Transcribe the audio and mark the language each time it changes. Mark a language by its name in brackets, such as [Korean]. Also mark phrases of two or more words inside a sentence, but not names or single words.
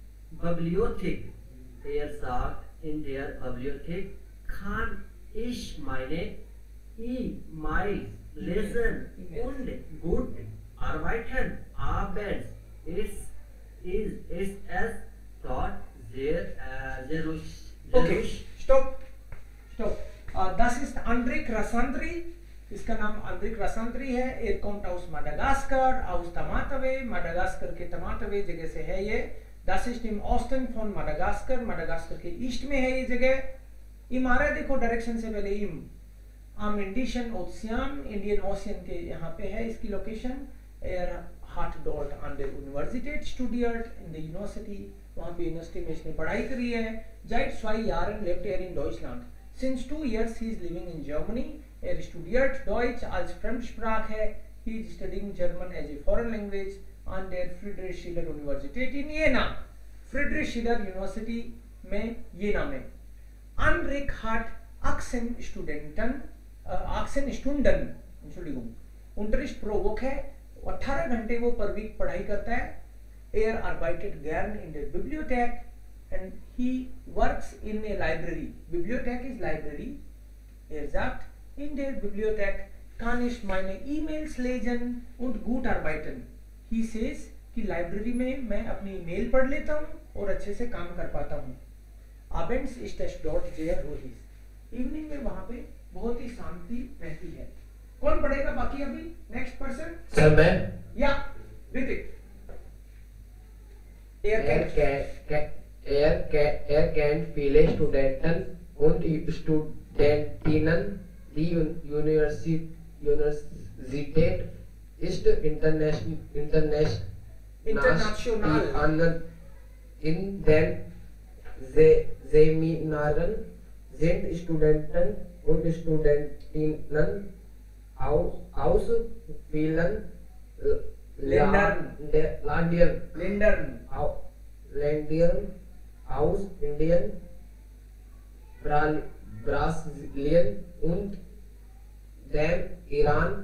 [German] Sagt, in der Bibliothek kann ich meine E-Mails lesen und gut arbeiten. Abends ist es dort sehr ruhig. Okay, stopp. Das ist Andrik Rasandri, [Hindi] इसका नाम Andrik Rasandri है। [German] Er kommt aus Madagaskar, aus Tamatave, [Hindi] Madagaskar के तमातवे जगह से है ये। [German] Das ist im Osten von Madagaskar, [Hindi] Madagaskar के ईस्ट में है ये जगह। इम आ रहा है देखो डायरेक्शन से पहले इम। [German] Am Indischen Ozean, [Hindi] इंडियन ओशियन के यहाँ पे है इसकी लोकेशन। [German] Er hat dort an der Universität studiert, in der University, [Hindi] वहाँ पे यूनिवर्सिटी में इसने पढ़ाई करी है। [German] Seit 2 Jahren lebt er in Deutschland. [English] Since 2 years he is living in Germany. [German] Er studiert Deutsch als Fremdsprache. [English] He is studying German as a foreign language [German] an der Friedrich Schiller Universität in Jena. [Hindi] Friedrich Schiller University में Jena में। [German] Andrik hat 18 Studenten 18 Stunden, Entschuldigung, Unterricht pro Woche, [Hindi] 18 घंटे वो पर वीक पढ़ाई करता है. [German] Er arbeitet gern in der Bibliothek [English] and he works in a library. Bibliothek is library. [German] Er sagt, in der Bibliothek kann ich meine E-Mails lesen und gut arbeiten. [English] He says [Hindi] कि लाइब्रेरी में मैं अपनी ईमेल पढ़ लेता हूँ और अच्छे से काम कर पाता हूँ. Abends ist es dort sehr ruhig. इवनिंग में वहाँ पे बहुत ही शांति रहती है. कौन पढ़ेगा बाकी अभी? [English] next person. [Hindi] सर मैं. या ऋतिक. [German] Er kennt viele Studenten und Studentinnen. Die Universität ist international. In den Seminaren sind Studenten und Studentinnen aus vielen Ländern aus Indien, Brasilien und dem Iran.